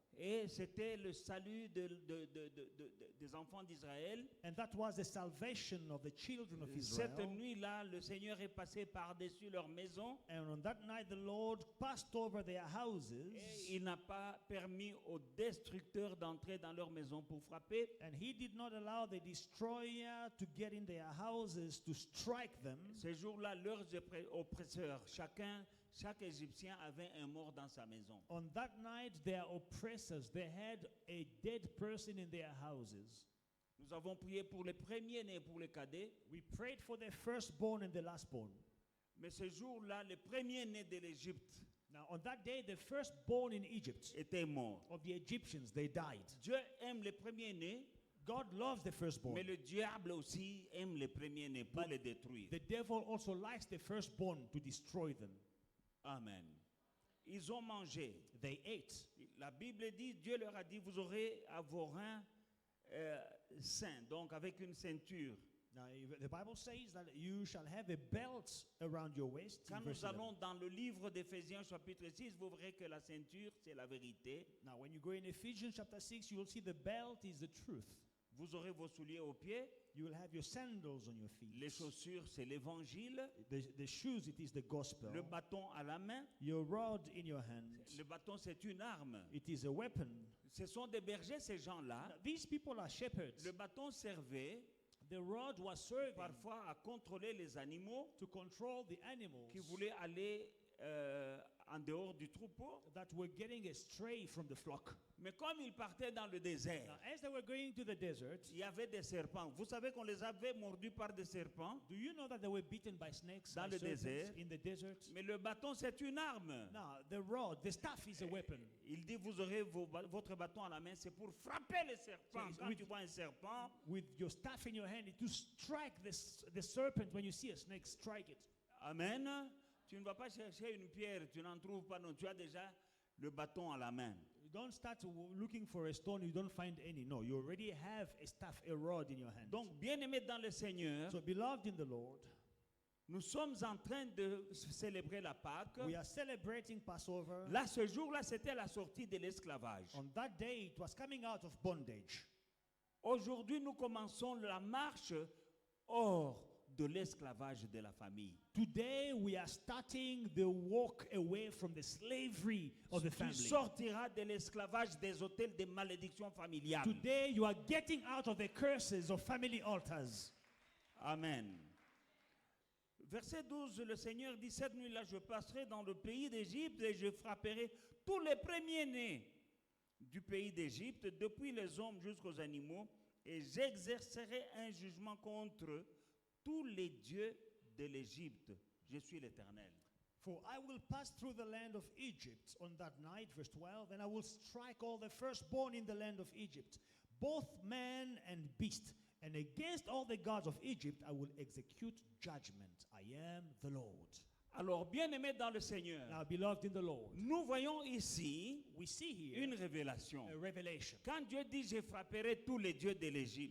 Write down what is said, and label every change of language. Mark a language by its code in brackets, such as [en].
[fr] Et c'était le salut des enfants d'Israël. [en] And that was the salvation of the children of Israel. [fr] Cette nuit-là, le Seigneur est passé par-dessus leur maison. [en] And on that night the Lord passed over their houses. [fr] Et il n'a pas permis aux destructeurs d'entrer dans leur maison pour frapper. [en] And he did not allow the destroyer to get in their houses to strike them. [fr] Ces jours-là, leurs oppresseurs, chaque Égyptien avait un mort dans sa maison. [en] On that night, their oppressors, they had a dead person in their houses. [fr] Nous avons prié pour les premiers-nés, pour les cadets. [en] We prayed for the firstborn and the lastborn. [fr] Mais ce jour-là, les premiers-nés de l'Égypte [en] Now, on that day, the firstborn in Egypt, [fr] étaient morts. [en] of the Egyptians, they died. [fr] Dieu aime les premiers-nés, [en] God loves the firstborn. [fr] mais le diable aussi aime les premiers-nés pour [en] But [fr] les détruire. [en] The devil also likes the firstborn to destroy them. [fr] Amen. Ils ont mangé. [en] They ate. [fr] La Bible dit, Dieu leur a dit, vous aurez à vos reins saints, donc avec une ceinture. [en] Now, the Bible says that you shall have a belt around your waist. in [fr] Quand [en] verse [fr] nous [en] 11. [fr] allons dans le livre d'Éphésiens chapitre 6, vous verrez que la ceinture, c'est la vérité. [en] Now, when you go in Ephesians chapter 6, you will see the belt is the truth. [fr] Vous aurez vos souliers aux pieds. [en] You will have your sandals on your feet. [fr] Les chaussures, c'est l'évangile. [en] The shoes, it is the gospel. [fr] Le bâton à la main. [en] Your rod in your hand, [fr] Le bâton, c'est une arme. [en] it is a weapon. [fr] Ce sont des bergers, ces gens-là. [en] Now, these people are shepherds. [fr] Le bâton servait [en] The rod was serving [fr] parfois à contrôler les animaux [en] to control the [fr] qui [en] animals [fr] voulaient aller en dehors du troupeau. [en] that were getting astray from the flock. [fr] Mais comme ils partaient dans le désert, [en] Now, as they were going to the desert, [fr] il y avait des serpents. Vous savez qu'on les avait mordus par des serpents. [en] do you know that they were beaten by snakes [fr] Dans [en] by [fr] le [en] serpents [fr] désert. [en] in the desert? [fr] Mais le bâton, c'est une arme. [en] Now, the rod, the staff is a weapon. [fr] Il dit, vous aurez votre bâton à la main, c'est pour frapper les serpents. [en] So, [fr] Quand [en] with- [fr] tu vois un serpent, [en] With your staff in your hand, to strike the serpent. When you see a snake, strike it. [fr] amen, tu ne vas pas chercher une pierre, tu n'en trouves pas, non, tu as déjà le bâton à la main. [en] You don't start looking for a stone, you don't find any. No, you already have a staff, a rod in your hand. [fr] Donc, bien-aimés dans le Seigneur, [en] So, beloved in the Lord, [fr] nous sommes en train de célébrer la Pâque. [en] we are celebrating Passover. [fr] Là, ce jour-là, c'était la sortie de l'esclavage. [en] On that day, it was coming out of bondage. [fr] Aujourd'hui, nous commençons la marche hors de l'esclavage de la famille. [en] Today, we are starting the walk away from the slavery of the [fr] Tu [en] family. [fr] sortiras de l'esclavage des hôtels de malédiction familiale. [en] Today, you are getting out of the curses of family altars. Amen. [fr] Verset 12, le Seigneur dit, cette nuit-là, je passerai dans le pays d'Égypte et je frapperai tous les premiers-nés du pays d'Égypte, depuis les hommes jusqu'aux animaux, et j'exercerai un jugement contre tous les dieux de l'Égypte. Je suis l'Éternel. [en] For I will pass through the land of Egypt on that night, verse 12, and I will strike all the firstborn in the land of Egypt, both man and beast. And against all the gods of Egypt I will execute judgment. I am the Lord. [fr] Alors, bien-aimés dans le Seigneur, [en] Now, beloved in the Lord, [fr] nous voyons ici [en] we see here [fr] une révélation. [en] a revelation. [fr] Quand Dieu dit, je frapperai tous les dieux de l'Égypte,